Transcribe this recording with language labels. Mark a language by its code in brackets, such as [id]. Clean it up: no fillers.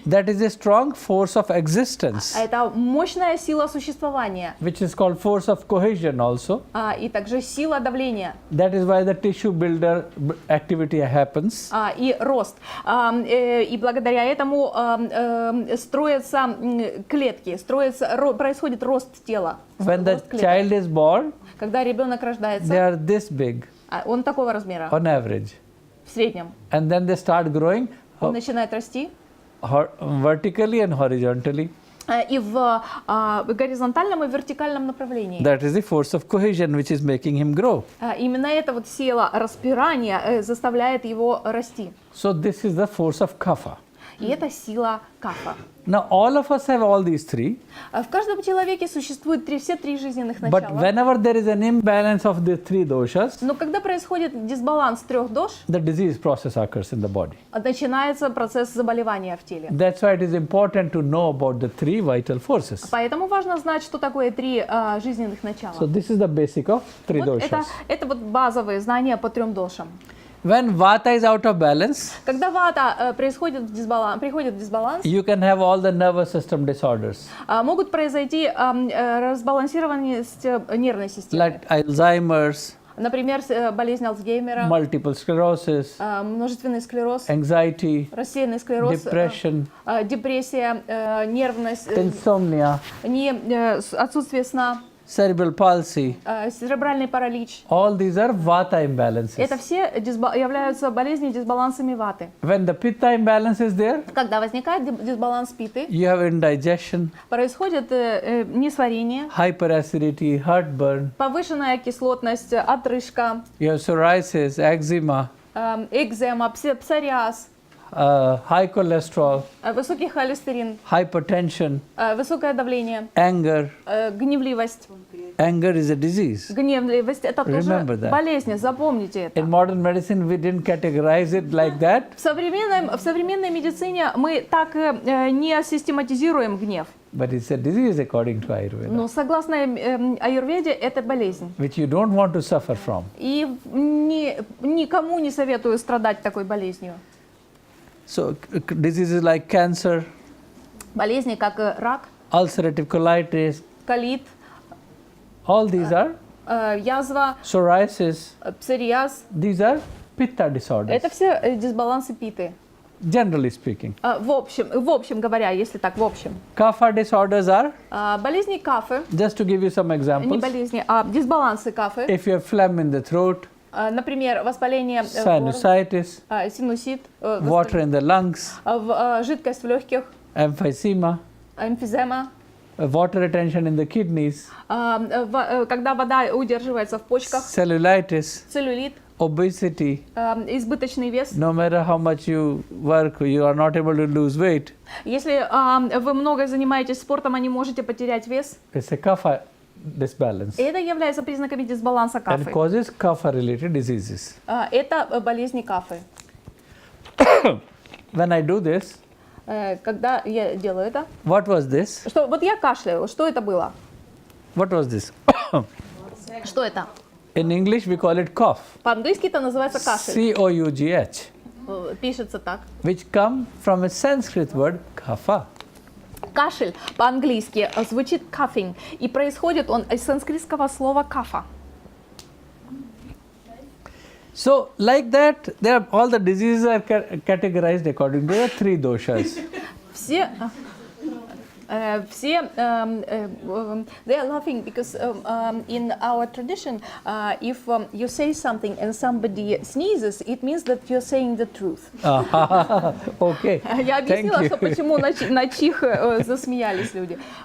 [en] That is a strong force of existence. [ru] Это мощная сила существования. [en] Which is called force of cohesion also. [ru] И также сила давления. [en] That is why the tissue builder activity happens. [ru] И рост. И благодаря этому строятся клетки, происходит рост тела. [en] When the child is born, [ru] когда ребенок рождается, [en] they are this big. [ru] Он такого размера. [en] On average. [ru] В среднем. [en] And then they start growing. [ru] Он начинает расти. [en] Vertically and horizontally. [ru] И в горизонтальном и вертикальном направлении. [en] That is the force of cohesion which is making him grow. [ru] Именно эта вот сила распирания заставляет его расти. [en] So this is the force of kapha. [ru] И это сила кафа. [en] Now all of us have all these three. [ru] В каждом человеке существует все три жизненных начала. [en] But whenever there is an imbalance of the three doshas, [ru] но когда происходит дисбаланс трех дош, [en] the disease process occurs in the body. [ru] Начинается процесс заболевания в теле. [en] That's why it is important to know about the three vital forces. [ru] Поэтому важно знать, что такое три жизненных начала. [en] So this is the basic of three [ru] вот [en] doshas. [ru] Это вот базовые знания по трем дошам. [en] When vata is out of balance, [ru] когда вата приходит в дисбаланс, [en] you can have all the nervous system disorders. [ru] Могут произойти разбалансированность нервной системы. [en] Like Alzheimer's, [ru] например, болезнь Альцгеймера, [en] multiple sclerosis, [ru] множественный склероз, [en] anxiety, [ru] рассеянный склероз, [en] depression, [ru] депрессия, нервность, [en] insomnia, [ru] отсутствие сна, [en] cerebral palsy. [ru] Церебральный паралич. [en] All these are vata imbalances. [ru] Это все являются болезнями дисбалансами ваты. [en] When the pitta imbalance is there, [ru] когда возникает дисбаланс питы, [en] you have indigestion, [ru] происходит несварение, [en] hyperacidity, heartburn, [ru] повышенная кислотность, отрыжка, [en] you have psoriasis, eczema, [ru] экзема, псориаз, [en] high cholesterol, [ru] высокий холестерин, [en] hypertension, [ru] высокое давление, [en] anger. [ru] гневливость. [en] Anger is a disease. [ru] Гневливость – это тоже болезнь, запомните это. [en] In modern medicine, we didn't categorize it like that. [ru] В современной медицине мы так не систематизируем гнев. [en] But it's a disease according to Ayurveda. [ru] Но согласно Аюрведе, это болезнь. [en] Which you don't want to suffer from. [ru] И никому не советую страдать такой болезнью. [en] So diseases like cancer, [ru] болезни как рак, [en] ulcerative colitis, [ru] колит, [en] all these are [ru] язва, [en] psoriasis. [ru] псориаз. [en] These are pitta disorders, [ru] Это все дисбалансы питы. [en] generally speaking. [ru] В общем говоря, если так, в общем. [en] Kapha disorders are, [ru] Болезни кафы, [en] just to give you some [ru] не [en] examples, [ru] болезни, а дисбалансы кафы. [en] if you have phlegm in the throat, [ru] Например, воспаление [en] sinusitis, [ru] синусит, [en] water in the lungs, [ru] жидкость в легких, [en] emphysema, [ru] эмфизема. [en] water retention in the kidneys, [ru] Когда вода удерживается в почках, [en] cellulitis, [ru] целлюлит, [en] obesity. [ru] избыточный вес. [en] No matter how much you work, you are not able to lose weight. [ru] Если вы много занимаетесь спортом, а не можете потерять вес, [en] It's a kapha disbalance. [ru] это является признаками дисбаланса [en] And [ru] кафы. [en] causes kapha-related diseases. [ru] Это болезни кафы. [en] When I do this, [ru] Когда я делаю это, [en] what was this? [ru] вот я кашляю, что это было? [en] What was this? [ru] Что это? [en] In English, we call it cough. [ru] По-английски это называется кашель. [en] C-O-U-G-H, [ru] Пишется так. [en] which come from a Sanskrit word kapha. [ru] Кашель по-английски звучит coughing, и происходит он из санскритского слова кафа. [en] So, like that, all the diseases are categorized according to the three doshas. Все they are laughing because in our tradition, if you say something and somebody sneezes, it means that you're saying the truth. Okay. [ru] Я объяснила, [en] Thank you. [ru] что почему на чих засмеялись люди.